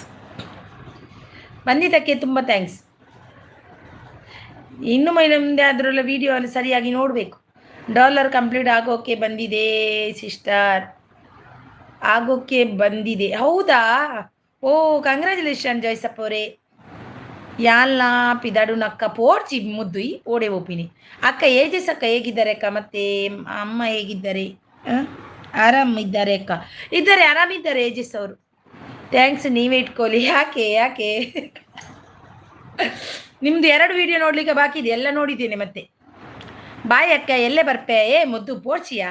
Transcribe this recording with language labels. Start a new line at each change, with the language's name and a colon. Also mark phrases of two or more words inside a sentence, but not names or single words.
Kannada: ಬಂದಿದ್ದಕ್ಕೆ ತುಂಬ ಥ್ಯಾಂಕ್ಸ್. ಇನ್ನು ಮುಂದೆ ಅದರಲ್ಲ ವಿಡಿಯೋ ಅಲ್ಲಿ ಸರಿಯಾಗಿ ನೋಡಬೇಕು. ಡಾಲರ್ ಕಂಪ್ಲೀಟ್ ಆಗೋಕ್ಕೆ ಬಂದಿದೆ ಸಿಸ್ಟರ್, ಆಗೋಕ್ಕೆ ಬಂದಿದೆ. ಹೌದಾ? ಓ ಕಂಗ್ರ್ಯಾಚುಲೇಷನ್ ಜಯಸಪ್ಪ ಅವರೇ.
Tulu: ಯಾಲ್ಲ ಪಿದಾಡು ನಕ್ಕ ಪೋಡ್ಚಿ ಮುದ್ದು ಈ ಓಡೆ ಒಪ್ಪಿನಿ.
Kannada: ಅಕ್ಕ ಏಜಸ್ ಅಕ್ಕ ಹೇಗಿದ್ದಾರೆ ಅಕ್ಕ? ಮತ್ತೆ ಅಮ್ಮ ಹೇಗಿದ್ದಾರೆ? ಆರಾಮಿದ್ದಾರೆ ಅಕ್ಕ? ಇದ್ದಾರೆ, ಆರಾಮಿದ್ದಾರೆ ಏಜಸ್ ಅವರು. ಥ್ಯಾಂಕ್ಸ್, ನೀವೇ ಇಟ್ಕೊಳ್ಳಿ. ಯಾಕೆ ನಿಮ್ಮದು 2 ವಿಡಿಯೋ ನೋಡಲಿಕ್ಕೆ ಬಾಕಿ ಇದೆ, ಎಲ್ಲ ನೋಡಿದ್ದೇನೆ. ಮತ್ತೆ ಬಾಯ್ ಅಕ್ಕ,
Tulu: ಎಲ್ಲೇ ಬರ್ಪೆ? ಮುದ್ದು ಪೋಡ್ಸಿಯಾ?